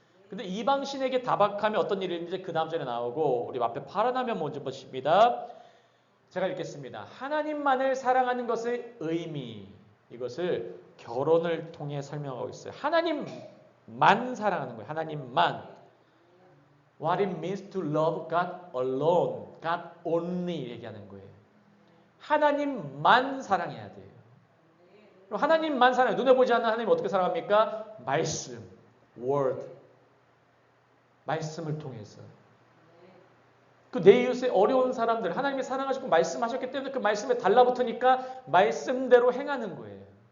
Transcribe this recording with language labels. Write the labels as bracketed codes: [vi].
[ko] 근데 이방신에게 다박하면 어떤 일이 있는지 그 다음 절에 나오고, 우리 앞에 파란 화면 먼저 보십니다. 제가 읽겠습니다. 하나님만을 사랑하는 것의 의미, 이것을 결혼을 통해 설명하고 있어요. 하나님만 사랑하는 거예요. 하나님만. [en] What it means to love God alone, God only 얘기하는 거예요. [ko] 하나님만 사랑해야 돼요. 하나님만 사랑해요. 눈에 보지 않는 하나님 어떻게 사랑합니까? 말씀, word. 말씀을 통해서. 그 내 이웃의 어려운 사람들, 하나님이 사랑하시고 말씀하셨기 때문에 그 말씀에 달라붙으니까 말씀대로 행하는 거예요.